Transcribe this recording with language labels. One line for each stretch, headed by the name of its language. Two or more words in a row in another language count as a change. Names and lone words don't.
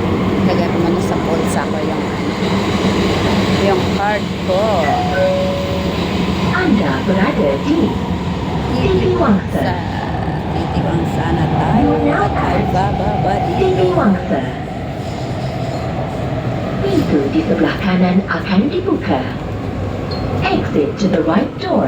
Filipino: Yung card ko.
Malay: berada di Titiwangsa.
Filipino: Titiwangsa na tayo at ay bababa dito. Titiwangsa.
Malay: Pintu di sebelah kanan akan dibuka.
English: Exit to the right door.